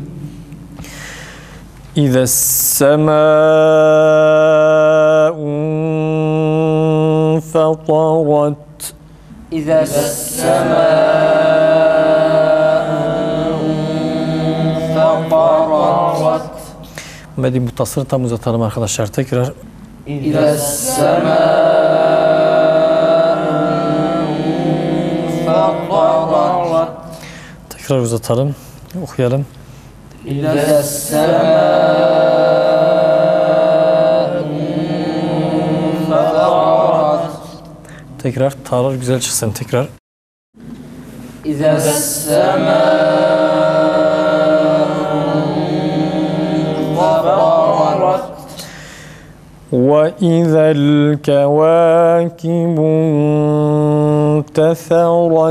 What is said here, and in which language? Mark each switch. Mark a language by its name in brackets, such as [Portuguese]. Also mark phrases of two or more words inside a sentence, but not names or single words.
[Arabic] إذا السماء انفطرت. إذا السماء انفطرت. [Turkish] Medi mutasını tam uzatalım arkadaşlar. Tekrar. [Arabic] إذا السماء انفطرت. [Turkish] Tekrar uzatalım. Okuyalım. [Arabic] إذا السماء انفطرت. [Turkish] Tekrar. Ta'lar güzel çıksın. Tekrar. [Arabic] إذا السماء انفطرت. وإذا الكواكب انتثرت.